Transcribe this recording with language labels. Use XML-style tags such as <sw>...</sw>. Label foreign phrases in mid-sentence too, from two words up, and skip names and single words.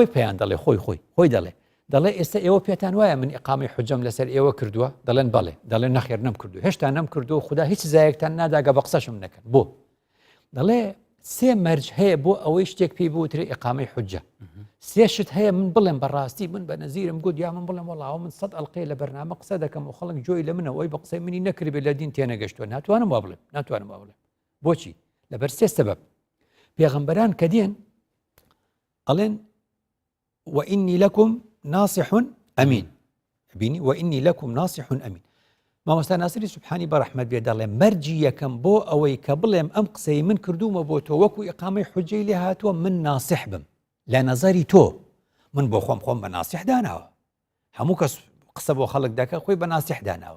<ckb>پێیان دەڵێ خۆی دەڵێ ئێستا ئێوە پێتان وایە من ئیقامەی حوجەم لەسەر ئێوە کردووە دەڵێن بەڵێ دەڵێن نەخێر نەم کردو هێشتا نەم کردو خدا هیچ زایەکتان ناداگە بە قسەشم نەکرد بۆ دەڵێ سێ مەرج هەیە بۆ ئەوەی شتێک پێی بوترێ ئیقامەی حوجە سێ شت هەیە من بڵێم بەڕاستی من بە نەزیرم گوت یا من بڵێم وەڵاو من 100 ئەڵقەی لە بەرنامە قسە دەکەم و خەڵک جۆی لە منە ئەوەی بە قسەی منی نەکردبێت لە دین تێنەگەشتووە ناتوانم وا بڵێم بۆچی لەبەر سێ سەبەب پێغەمبەران کە دێن ئەڵێن</ckb> <ar>وإني لكم ناصح أمين</ar> <ckb>بینی</ckb> <ar>وإني لكم ناصح أمين</ar> <ckb>مامۆستا ناسری سوبحانی بەڕەحمەت بێ دەڵێ مەرجی یەکەم بۆ ئەوەی کە بڵێم ئەم قسەی من کردومە بۆ تۆ وەکو ئیقامەی حوجەی لێ هاتووە من ناسح بم لە نەزەری تۆ من بۆ خۆم بە ناسح داناوە هەموو کەس قسە بۆ خەڵک دەکە خۆی بە ناسح داناوە</ckb>